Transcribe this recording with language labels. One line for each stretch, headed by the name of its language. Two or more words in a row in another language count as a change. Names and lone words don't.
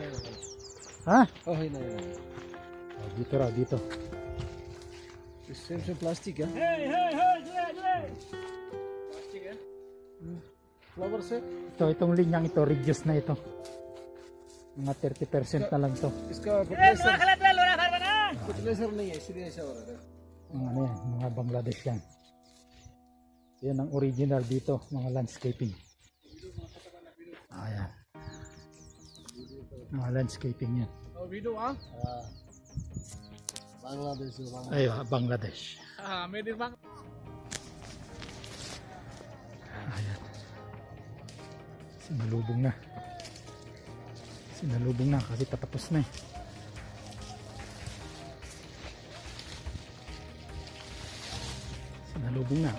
Filipino: Ha? Oh, hina. Oh, dito raw, dito.
English: Same plastic ya. Plastic ya. Flower set.
Filipino: Itong linyang ito, reduce na ito. Mga 30% na lang to.
Hindi: इसका fertilizer नहीं है इसलिए ऐसा हो रहा है.
Filipino: Ano yan, mga Bangladesh yan. Yan ang original dito, mga landscaping. Ayan. Mga landscaping yan. Oh, video ah? Bangladesh itu bang. Ay, Bangladesh.
English: Made in Bang.
Filipino: Ayan. Sinalubong na. Sinalubong na kasi patapos na eh. Sinalubong na.